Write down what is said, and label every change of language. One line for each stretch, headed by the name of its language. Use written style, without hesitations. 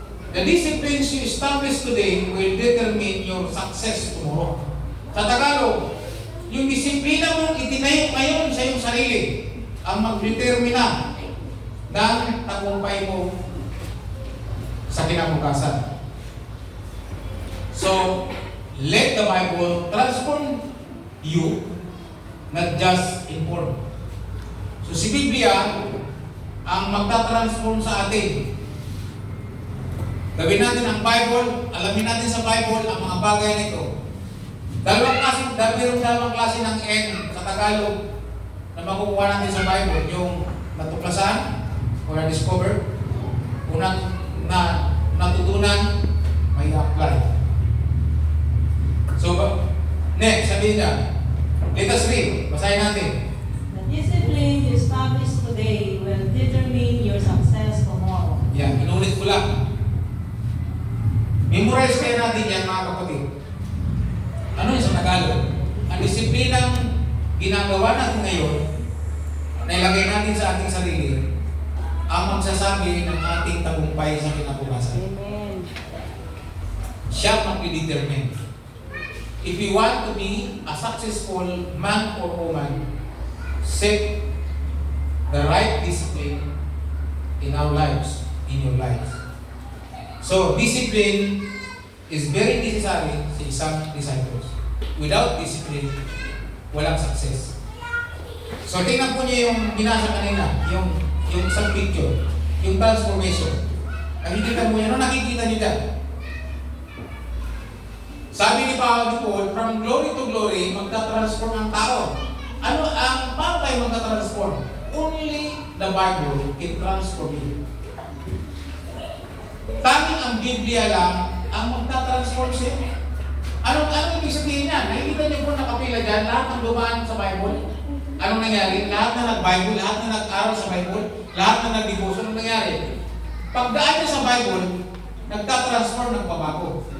English: The disciplines you establish today will determine your success tomorrow.
Filipino: Sa Tagalog, yung disiplina mong itinayo ngayon sa iyong sarili ang magdetermina ng tagumpay mo sa kinabukasan.
English: So, let the Bible transform you, not just inform.
Filipino: So, si Biblia ang magtatransform sa atin. Gawin natin ang Bible, alamin natin sa Bible ang mga bagay nito. Dalawang klase ng N sa Tagalog na makukuha natin sa Bible, yung natuklasan o na-discover, unang na natutunan, may apply. So, next, sabihin niya,
English: let us read,
Filipino: basahin natin.
English: The discipline you establish today will determine your success tomorrow.
Filipino: Yan, inulit ko lang. Memorize kaya natin yan, mga kapatid. Ano yung sa Tagalog? Ang disiplinang ginagawa natin ngayon, na ilagay natin sa ating sarili, ang magsasabi ng ating tagumpay sa kinabukasan. Amen. Siya mag-determine.
English: If you want to be a successful man or woman, set the right discipline in our lives, in your lives. So, discipline is very necessary
Filipino: sa isang
English: disciples. Without discipline,
Filipino: walang
English: success.
Filipino: So tingnan po niyo yung binasa kanina, yung isang picture, yung transformation. Nakikita mo yan, ano nakikita niyo dyan? Sabi ni Paul, from glory to glory, magta-transform ang tao. Paano tayo magta-transform?
English: Only the Bible can transform you.
Filipino: Tanging ang Biblia lang ang magta-transform siya. Ano ibig sabihin niya? Nakikita niyo po nakapila dyan, lahat ng dumaan sa Bible. Anong nangyari? Lahat na nag-Bible, lahat na nag-aral sa Bible, lahat na nag-devotion, anong nangyari? Pagdaan niya sa Bible, nagta-transform ng pabago.